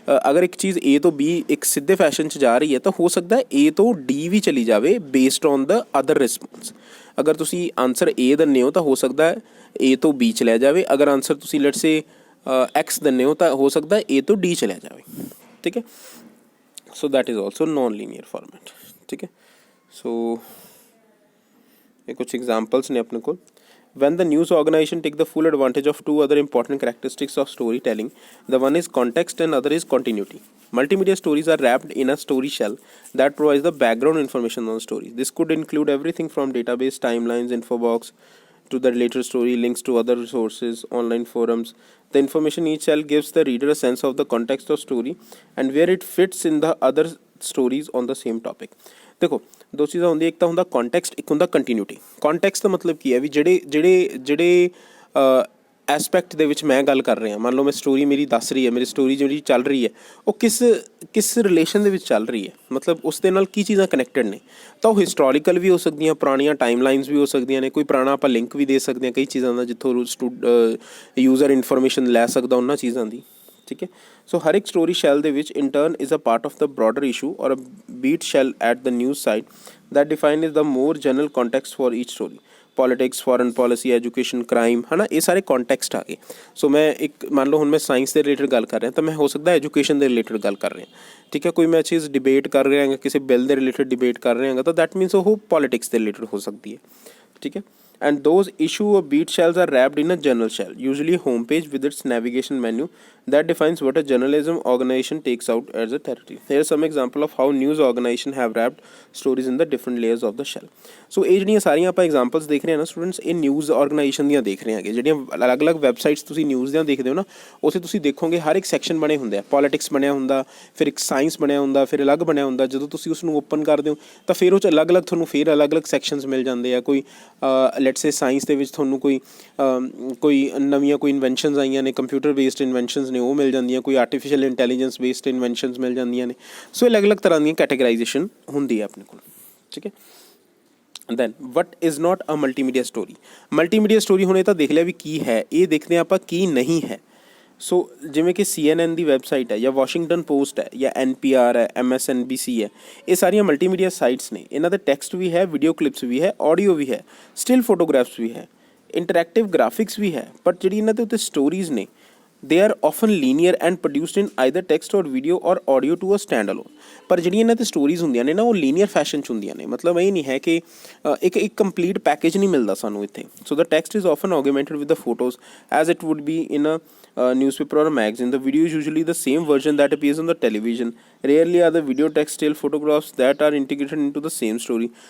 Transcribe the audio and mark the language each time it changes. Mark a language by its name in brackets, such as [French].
[Punjabi] ਅਗਰ ਇੱਕ ਚੀਜ਼ ਏ ਤੋਂ ਬੀ ਇੱਕ ਸਿੱਧੇ ਫੈਸ਼ਨ 'ਚ ਜਾ ਰਹੀ ਹੈ ਤਾਂ ਹੋ ਸਕਦਾ ਏ ਤੋਂ ਡੀ ਵੀ ਚਲੀ ਜਾਵੇ [English] Based on the other response. [Punjabi] ਅਗਰ ਤੁਸੀਂ ਆਨਸਰ ਏ ਦਿੰਦੇ ਹੋ ਤਾਂ ਹੋ ਸਕਦਾ ਏ ਤੋਂ ਬੀ ਚਲਿਆ ਜਾਵੇ, ਅਗਰ ਆਨਸਰ ਤੁਸੀਂ [English] let's say [Punjabi] ਐਕਸ ਦਿੰਦੇ ਹੋ ਤਾਂ ਹੋ ਸਕਦਾ ਏ ਤੋਂ ਡੀ ਚਲਿਆ ਜਾਵੇ, ਠੀਕ ਹੈ। [English] so that is also known linear format, [Punjabi] ਠੀਕ ਹੈ। ਸੋ ਇਹ ਕੁਛ ਐਗਜ਼ਾਮਪਲਸ ਨੇ ਆਪਣੇ ਕੋਲ। [English] When the news organization take the full advantage of two other important characteristics of storytelling, the one is context and other is continuity. Multimedia stories are wrapped in a story shell that provides the background information on the story. This could include everything from database, timelines, info box, to the related story, links to other resources, online forums. The information in each cell gives the reader a sense of the context of story and where it fits in the other stories on the same topic. [Punjabi] ਦੇਖੋ ਦੋ ਚੀਜ਼ਾਂ ਹੁੰਦੀਆਂ, ਇੱਕ ਤਾਂ ਹੁੰਦਾ context, ਇੱਕ ਹੁੰਦਾ continuity. Context ਦਾ ਮਤਲਬ ਕੀ ਹੈ ਵੀ ਜਿਹੜੇ ਐਸਪੈਕਟ ਦੇ ਵਿੱਚ ਮੈਂ ਗੱਲ ਕਰ ਰਿਹਾ, ਮੰਨ ਲਓ ਮੈਂ ਸਟੋਰੀ ਮੇਰੀ ਦੱਸ ਰਹੀ ਹੈ, ਮੇਰੀ ਸਟੋਰੀ ਜਿਹੜੀ ਚੱਲ ਰਹੀ ਹੈ ਉਹ ਕਿਸ ਰਿਲੇਸ਼ਨ ਦੇ ਵਿੱਚ ਚੱਲ ਰਹੀ ਹੈ, ਮਤਲਬ ਉਸ ਦੇ ਨਾਲ ਕੀ ਚੀਜ਼ਾਂ ਕਨੈਕਟਡ ਨੇ। ਤਾਂ ਉਹ ਹਿਸਟੋਰੀਕਲ ਵੀ ਹੋ ਸਕਦੀਆਂ, ਪੁਰਾਣੀਆਂ ਟਾਈਮ ਲਾਈਨਸ ਵੀ ਹੋ ਸਕਦੀਆਂ ਨੇ, ਕੋਈ ਪੁਰਾਣਾ ਆਪਾਂ ਲਿੰਕ ਵੀ ਦੇ ਸਕਦੇ ਹਾਂ ਕਈ ਚੀਜ਼ਾਂ ਦਾ ਜਿੱਥੋਂ ਯੂਜ਼ਰ ਇਨਫੋਰਮੇਸ਼ਨ ਲੈ ਸਕਦਾ ਉਹਨਾਂ ਚੀਜ਼ਾਂ ਦੀ, ਠੀਕ ਹੈ। ਸੋ ਹਰ ਇੱਕ ਸਟੋਰੀ ਸ਼ੈਲ ਦੇ ਵਿੱਚ [English] in turn is a part of the broader issue or a beat shell at the news site that defines the more general context for each story. [Punjabi] Politics, foreign policy, education, crime, ਹੈ ਨਾ, ਇਹ ਸਾਰੇ context ਆ ਗਏ। ਸੋ ਮੈਂ ਇੱਕ ਮੰਨ ਲਓ ਹੁਣ ਮੈਂ ਸਾਇੰਸ ਦੇ ਰਿਲੇਟਡ ਗੱਲ ਕਰ ਰਿਹਾ ਤਾਂ ਮੈਂ ਹੋ ਸਕਦਾ ਐਜੂਕੇਸ਼ਨ ਦੇ ਰਿਲੇਟਡ ਗੱਲ ਕਰ ਰਿਹਾ, ਠੀਕ ਹੈ। ਕੋਈ ਮੈਂ ਚੀਜ਼ ਡਿਬੇਟ ਕਰ ਰਿਹਾ ਕਿਸੇ ਬਿੱਲ ਦੇ ਰਿਲੇਟਡ ਡਿਬੇਟ ਕਰ ਰਿਹਾ ਤਾਂ [English] that means [Punjabi] ਉਹ ਪੋਲੀਟਿਕਸ ਦੇ ਰਿਲੇਟਡ ਹੋ ਸਕਦੀ ਹੈ, ਠੀਕ ਹੈ। [English] And those issue or beat shells are wrapped in a journal shell, usually a home page with its navigation menu that defines what a journalism organization takes out as a territory. Here are some example of how news organization have wrapped stories in the different layers of the shell. [Punjabi] So ਇਹ ਜਿਹੜੀਆਂ ਸਾਰੀਆਂ ਆਪਾਂ examples ਦੇਖ ਰਹੇ ਹਾਂ ਨਾ students, ਇਹ news organisation ਦੀਆਂ ਦੇਖ ਰਹੇ ਹੈਗੇ। ਜਿਹੜੀਆਂ ਅਲੱਗ-ਅਲੱਗ ਵੈਬਸਾਈਟਸ ਤੁਸੀਂ ਨਿਊਜ਼ ਦੀਆਂ ਦੇਖਦੇ ਹੋ ਨਾ, ਉੱਥੇ ਤੁਸੀਂ ਦੇਖੋਗੇ ਹਰ ਇੱਕ ਸੈਕਸ਼ਨ ਬਣੇ ਹੁੰਦੇ ਆ। ਪੋਲੀਟਿਕਸ ਬਣਿਆ ਹੁੰਦਾ, ਫਿਰ ਇੱਕ ਸਾਇੰਸ ਬਣਿਆ ਹੁੰਦਾ, ਫਿਰ ਅਲੱਗ ਬਣਿਆ ਹੁੰਦਾ। ਜਦੋਂ ਤੁਸੀਂ ਉਸਨੂੰ ਓਪਨ ਕਰਦੇ ਹੋ ਤਾਂ ਫਿਰ ਉਹ 'ਚ ਅਲੱਗ-ਅਲੱਗ ਤੁਹਾਨੂੰ ਫਿਰ ਅਲੱਗ-ਅਲੱਗ ਸੈਕਸ਼ਨਸ ਮਿਲ ਜਾਂਦੇ ਆ। ਕੋਈ [English] let's say [Punjabi] ਸਾਇੰਸ ਦੇ ਵਿੱਚ ਤੁਹਾਨੂੰ ਕੋਈ ਨਵੀਆਂ ਕੋਈ ਇਨਵੈਂਸ਼ਨਸ ਆਈਆਂ ਨੇ, ਕੰਪਿਊਟਰ ਬੇਸਡ ਇਨਵੈਂਸ਼ਨਸ ਨੇ, ਉਹ ਮਿਲ ਜਾਂਦੀਆਂ, ਕੋਈ ਆਰਟੀਫਿਸ਼ੀਅਲ ਇੰਟੈਲੀਜੈਂਸ ਬੇਸਡ ਇਨਵੈਂਸ਼ਨਸ ਮਿਲ ਜਾਂਦੀਆਂ ਨੇ। ਸੋ ਅਲੱਗ-ਅਲੱਗ ਤਰ੍ਹਾਂ ਦੀਆਂ ਕੈਟੇਗਰਾਈਜੇਸ਼ਨ ਹੁੰਦੀ ਹੈ ਆਪਣੇ ਕੋਲ, ਠੀਕ ਹੈ। [English] Then what is not a multimedia story. [Punjabi] Multimedia story ਹੁਣ ਇਹ ਤਾਂ ਦੇਖ ਲਿਆ ਵੀ ਕੀ ਹੈ, ਇਹ ਦੇਖਦੇ ਹਾਂ ਆਪਾਂ ਕੀ ਨਹੀਂ ਹੈ। ਸੋ ਜਿਵੇਂ ਕਿ CNN ਦੀ ਵੈਬਸਾਈਟ ਹੈ, ਜਾਂ ਵਾਸ਼ਿੰਗਟਨ ਪੋਸਟ ਹੈ, ਜਾਂ NPR ਹੈ, MSNBC ਹੈ, ਇਹ ਸਾਰੀਆਂ ਮਲਟੀਮੀਡੀਆ ਸਾਈਟਸ ਨੇ। ਇਹਨਾਂ ਦੇ ਟੈਕਸਟ ਵੀ ਹੈ, ਵੀਡੀਓ ਕਲਿੱਪਸ ਵੀ ਹੈ, ਆਡੀਓ ਵੀ ਹੈ, ਸਟਿਲ ਫੋਟੋਗ੍ਰਾਫਸ ਵੀ ਹੈ, ਇੰਟਰੈਕਟਿਵ ਗ੍ਰਾਫਿਕਸ ਵੀ ਹੈ। ਬਟ ਜਿਹੜੀ ਇਹਨਾਂ ਦੇ ਉੱਤੇ ਸਟੋਰੀਜ਼ ਨੇ, [English] they are often linear and produced in either text or video or audio to a standalone। [Punjabi] ਪਰ ਜਿਹੜੀਆਂ ਇਹਨਾਂ 'ਤੇ ਸਟੋਰੀਜ਼ ਹੁੰਦੀਆਂ ਨੇ ਨਾ, ਉਹ ਲੀਨੀਅਰ ਫੈਸ਼ਨ 'ਚ ਹੁੰਦੀਆਂ ਨੇ। ਮਤਲਬ ਇਹ ਨਹੀਂ ਹੈ ਕਿ ਇੱਕ ਕੰਪਲੀਟ ਪੈਕੇਜ ਨਹੀਂ ਮਿਲਦਾ ਸਾਨੂੰ ਇੱਥੇ। [English] So the text is often augmented with the photos as it would be in a newspaper or a magazine। The video is usually the same version that appears on the television. Rarely are the video, text, still photographs that are integrated into the same story.